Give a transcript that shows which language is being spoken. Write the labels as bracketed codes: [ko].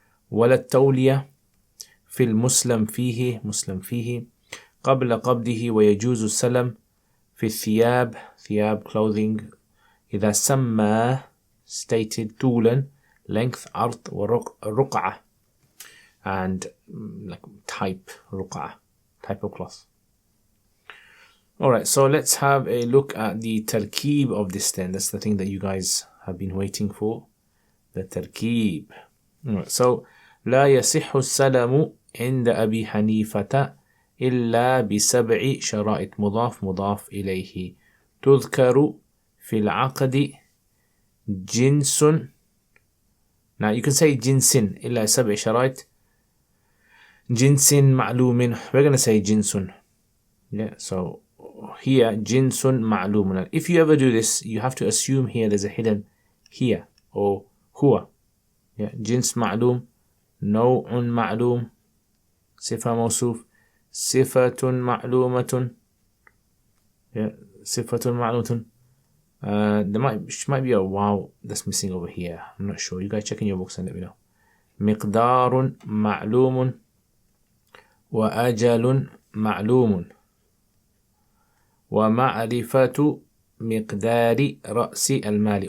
[ar] ولا التولية في المسلم فيه, مسلم فيه قبل قبضه. ويجوز السلم في الثياب, ثياب, clothing. [en] إذا سمى, stated, طولا, length, عرض, ورقعة, and like type, رقعة, type of cloth. Alright, so let's have a look at the tarkeeb of this then. That's the thing that you guys have been waiting for. The tarkeeb. Alright, so [ar] لا يصح السلم عند أبي حنيفة إلا بسبع شرائط. مضاف مضاف إليه. تذكر في العقد جنس. [en] Now you can say [ar] جنس إلا سبع شرائط. جنس معلوم. [en] We're going to say جنس. Yeah, so here [ar] جنس معلوم. [en] If you ever do this, you have to assume here there's a hidden here or هو. Yeah, [ar] جنس معلوم نوع معلوم صفة موصوف صفة معلومة صفة معلومة. [en] There might be a wow that's missing over here. I'm not sure. You guys check in your books and let me know. [ar] مقدار معلوم وأجل معلوم ومعرفة مقدار رأس المال.